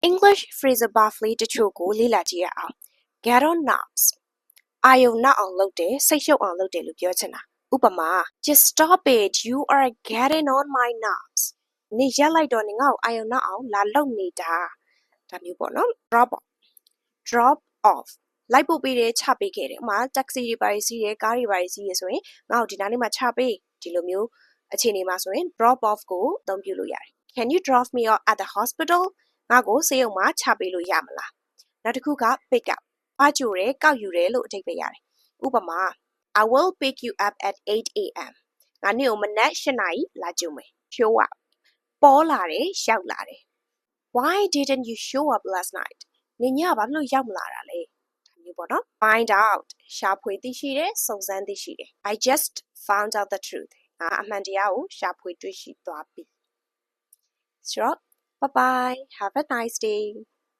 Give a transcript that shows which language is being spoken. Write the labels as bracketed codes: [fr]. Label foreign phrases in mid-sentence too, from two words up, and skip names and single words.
[en] English phrasal verb [my] လေးတချို့ကိုလေ့လာကြည့်ရအောင် [en] get on nerves [my] အာယုံနှောက်အောင်လုပ်တယ်စိတ်ရှုပ်အောင်လုပ်တယ်လို့ပြောချင်တာဥပမာ [en] just stop it you are getting on my nerves [my] နေရက်လိုက်တော့နေငါ့ကိုအာယုံနှောက်အောင်လာလုပ်နေတာဒါမျိုးပေါ့နော် [en] drop off [my] လိုက်ပို့ပေးတယ်ချပေးခဲ့တယ်ဥပမာ taxi တွေပါစီးတယ်ကားတွေပါစီးရဆိုရင်ငါ့ကိုဒီနားလေးမှာချပေးဒီလိုမျိုးအခြေအနေမှာဆိုရင် [en] drop off [my] ကိုအသုံးပြုလို့ရတယ် [en] can you drop me off at the hospital [my] ငါ့ကိုဆေးရုံမှာချပေးလို့ရမလားနောက်တစ်ခုက [en] pick up [my] အားကြိုတယ်ကောက်ယူတယ်လို့အဓိပ္ပာယ်ရတယ်ဥပမာ [en] I will pick you up at 8 a.m. [my] ငါနေ့ကိုမနက်8 နာရီလာကြိုမယ် [en] show up [my] ပေါ်လာတယ်ရောက်လာတယ် [en] Why didn't you show up last night [my] နေညဘာလို့ရောက်မလာတာလဲဒါမျိုးပေါ့နော် [en] find out [my] ရှာဖွေသိရှိတယ်စုံစမ်းသိရှိတယ် [en] I just found out the truth [my] ငါအမှန်တရားကိုရှာဖွေတွေ့ရှိသွားပြီဆိုတော့ [en] Bye bye. Have a nice day.